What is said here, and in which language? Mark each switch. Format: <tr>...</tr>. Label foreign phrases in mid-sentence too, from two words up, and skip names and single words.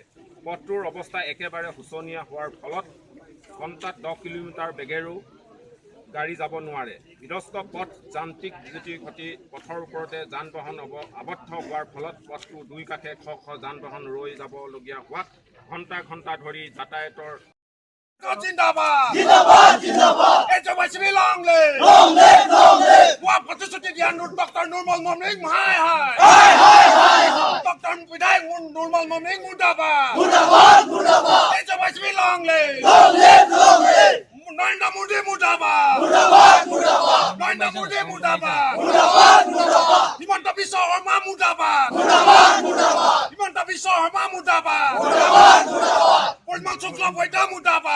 <as>পথটোৰ অৱস্থা একেবাৰে শোচনীয় হোৱাৰ ফলত ঘণ্টাত 10 কিলোমিটাৰ বেগেৰেও গাড়ী যাব নোৱাৰে। বিধ্বস্ত পথ যান্ত্ৰিক বিজুতি ঘটি পথৰ ওপৰতে যান বাহন আবদ্ধ হোৱাৰ ফলত পথটোৰ দুই কাষে শ শ যান বাহন ৰৈ যাবলগীয়া হোৱাত ঘণ্টা ঘণ্টা ধৰি যাতায়াতৰ জিন্দাবাদ জিন্দাবাদ জিন্দাবাদ এজবাসী</as> <en>long live</en> <as>ওয়া প্রতিশ্রুতি দিয়া ডক্টর নুরমল মমিন হাই হাই ডক্টর বিধায়ক নুরমল মমিন মুর্দাবাদ মুর্দাবাদ মুর্দাবাদ এজবাসী</as> <en>long live</en> <as>নরেন্দ্র মোদি মুর্দাবাদ মুর্দাবাদ মুর্দাবাদ নরেন্দ্র মোদি মুর্দাবাদ মুর্দাবাদ মুর্দাবাদ হিমন্ত বিশ্ব শর্মা মুর্দাবাদ মুর্দাবাদ মুর্দাবাদ হিমন্ত বিশ্ব শর্মা মুর্দাবাদ মুর্দাবাদ মুর্দাবাদ পরিমল শুক্লা বৈদ্য মুর্দাবাদ</as>